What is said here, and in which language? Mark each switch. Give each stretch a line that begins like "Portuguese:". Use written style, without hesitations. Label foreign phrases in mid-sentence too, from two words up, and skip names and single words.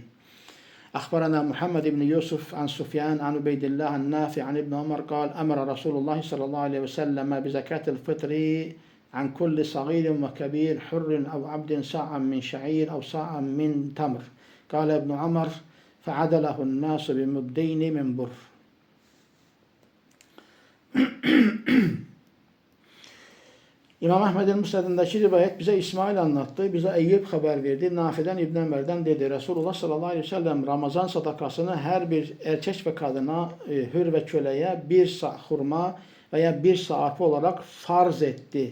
Arabic: أخبرنا محمد بن يوسف عن سفيان عن عبيد الله عن نافع عن ابن عمر قال أمر رسول الله صلى الله عليه وسلم بزكاة الفطر عن كل صغير وكبير حر أو عبد صاعا من شعير أو صاعا من تمر قال ابن عمر فعدله الناس بمدين من بر.
Turkish: İmam Ahmed'in Musned'indeki rivayet bize İsmail anlattı, bize Eyyub haber verdi, Nafi'den İbn Ömer'den dedi. Resulullah
Arabic: صلى الله عليه وسلم
Turkish: Ramazan sadakasını her bir erkek ve kadına, hür ve köleye bir sağ hurma veya bir sağ arpa olarak farz etti.